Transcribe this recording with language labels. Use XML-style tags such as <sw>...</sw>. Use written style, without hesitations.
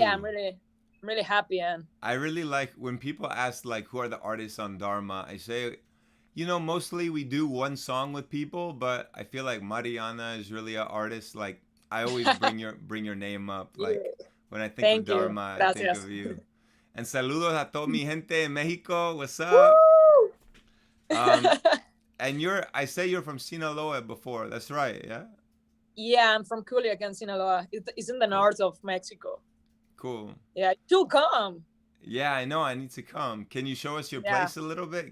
<en>I'm really happy. And I really like when people ask like who are the artists on Dharma. I say, you know, mostly we do one song with people, but I feel like Mariana is really an artist. Like I always bring your name up. Like when I think of Dharma, I think of you.</en> <es>And saludos a toda mi gente en Mexico.</es> <en>What's up? And I say you're from Sinaloa before. That's right, yeah? Yeah, I'm from Culiacan, Sinaloa. It's in the north of Mexico. Cool. Yeah, do come. Yeah, I know. I need to come. Can you show us your place a little bit?</en>